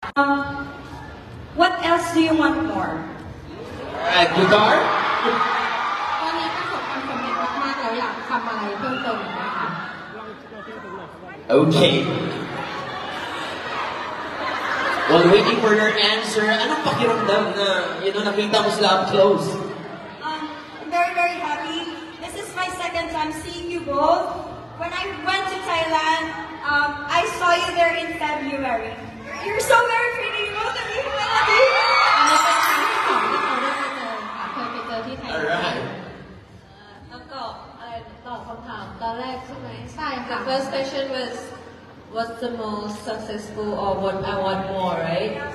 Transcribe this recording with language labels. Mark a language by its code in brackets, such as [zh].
[en] What else do you want more? Guitar? [th] ตอนนี้ประสบความสำเร็จมากๆแล้วอยากทำอะไรเพิ่มเติมอีกไหมคะ [en] Okay. While waiting for your answer, [tl] anong pakiramdam na, nakita mo sila [en] up close? I'm very, very happy. This is my second time seeing you both. When I went to Thailand, I saw you there in February. You're so very pretty, both of you. I love you. [th] อันนี้เป็นครั้งที่สองที่เขาได้มาเจอค่ะเคยไปเจอที่ไทย [en] Alright. [th] แล้วก็ตอบคำถามตอนแรกใช่ไหมใช่ค่ะ [en] The first question was what's the most successful or what I want more, right?